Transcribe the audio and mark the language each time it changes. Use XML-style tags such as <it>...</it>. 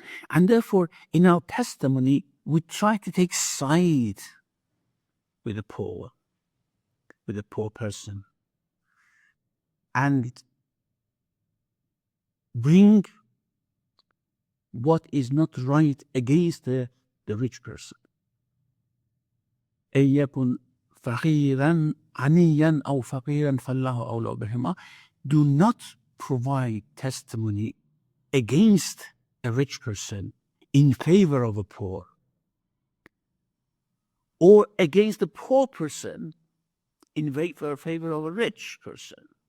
<en>And therefore, in our testimony, we try to take side with the poor person, and bring what is not right against the rich person.</en> <ar>أن يكن فقيرا غنيا أو فقيرا فالله أولى بهما.</ar> <en>Do not provide testimony against a rich person in favor of a poor, or against a poor person in favor of a rich person.</en>